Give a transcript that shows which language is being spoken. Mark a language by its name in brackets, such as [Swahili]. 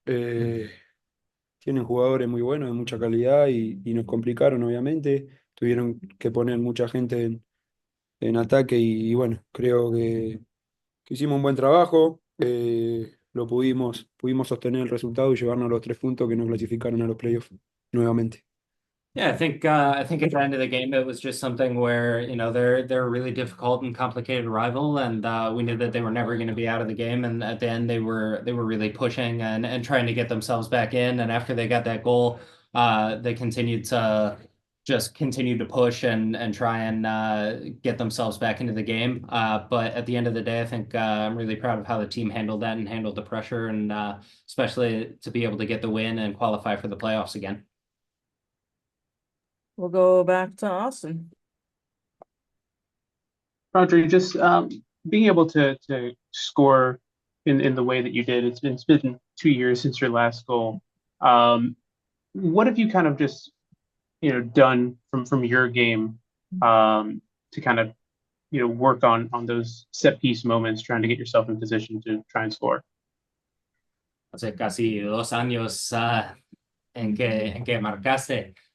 [Spanish] Tienen jugadores muy buenos, de mucha calidad y nos complicaron, obviamente. Tuvieron que poner mucha gente en ataque y bueno, creo que hicimos un buen trabajo. Pudimos sostener el resultado y llevarnos los 3 puntos que nos clasificaron a los playoffs nuevamente. [English] Yeah, I think at the end of the game it was just something where they're a really difficult and complicated rival, and we knew that they were never going to be out of the game. And at the end they were really pushing and trying to get themselves back in. And after they got that goal, they continued to push and try and get themselves back into the game. But at the end of the day, I think I'm really proud of how the team handled that and handled the pressure, and especially to be able to get the win and qualify for the playoffs again. We'll go back to Austin. Rodrigo, just being able to score in the way that you did, it's been 2 years since your last goal. What have you kind of just done from your game to kind of work on those set piece moments, trying to get yourself in position to try and score? [Spanish] Hace casi 2 años en que marcaste.